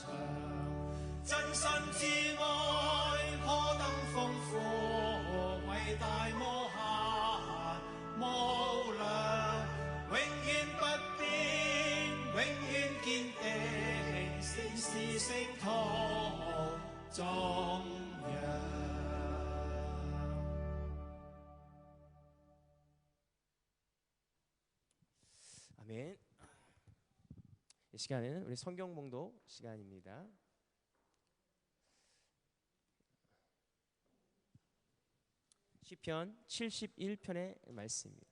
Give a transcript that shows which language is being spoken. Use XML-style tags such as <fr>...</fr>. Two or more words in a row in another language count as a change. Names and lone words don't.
<zh>真心之愛，可等豐富，偉大無限無量，永遠不變，永遠堅定，先是聖徒頌揚。</zh> <ko>아멘. 이 시간에는 우리 성경 봉독 시간입니다. 시편 71편의 말씀입니다.</ko>